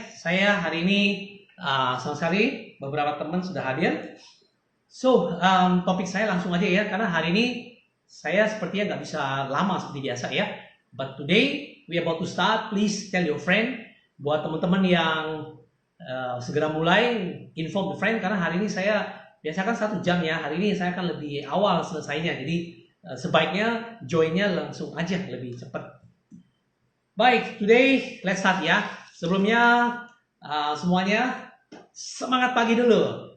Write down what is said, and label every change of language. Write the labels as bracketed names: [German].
[Indonesian] Saya hari ini sama sekali beberapa teman sudah hadir. So, topik saya langsung aja ya, karena hari ini saya sepertinya nggak bisa lama seperti biasa ya. [English] But today we are about to start. Please tell your friend. [Indonesian] Buat teman-teman yang segera mulai, [English] inform the friend, [Indonesian] karena hari ini saya biasakan 1 jam ya. Hari ini saya akan lebih awal selesainya. Jadi sebaiknya joinnya langsung aja lebih cepat. Baik, [English] today let's start [Indonesian] ya. Sebelumnya semuanya semangat pagi dulu.